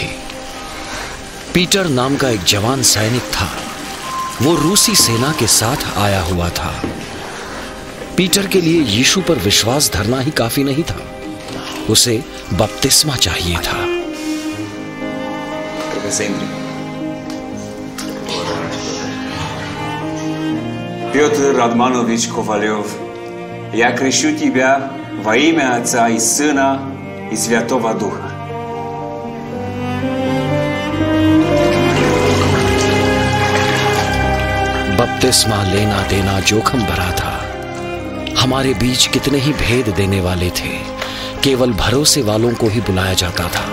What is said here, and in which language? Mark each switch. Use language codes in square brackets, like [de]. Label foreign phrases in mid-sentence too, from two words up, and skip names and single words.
[hi] पीटर नाम का एक जवान सैनिक था। वो रूसी सेना के साथ आया हुआ था। पीटर के लिए यीशु पर विश्वास धरना ही काफी नहीं था, उसे बपतिस्मा चाहिए था। [ru] Петр Радманович Ковалев, я крещу тебя во имя Отца и Сына и Святого Духа. [hi] बपतिस्मा लेना देना जोखिम भरा था। हमारे बीच कितने ही भेद देने वाले थे, केवल भरोसे वालों को ही बुलाया जाता था।